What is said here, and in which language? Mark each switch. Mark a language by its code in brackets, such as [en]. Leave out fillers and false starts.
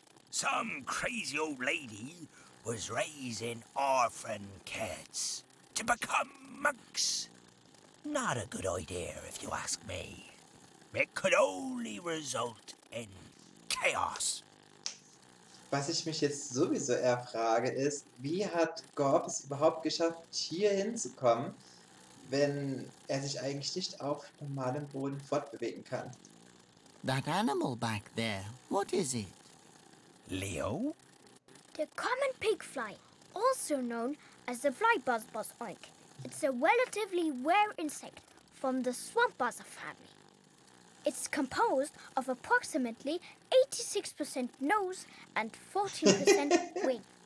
[en] Some crazy old lady was raising orphan kids to become monks. Not a good idea, if you ask me. It could only result in chaos. [de] Was ich mich jetzt sowieso eher frage, ist, wie hat Gorb es überhaupt geschafft, hier hinzukommen, wenn er sich eigentlich nicht auf normalem Boden fortbewegen kann? [en] That animal back there, what is it? Leo? The common pig fly, also known as the fly buzzbuzz oink. It's a relatively rare insect from the swamp buzzer family. It's composed of approximately 86% nose and 14% wing.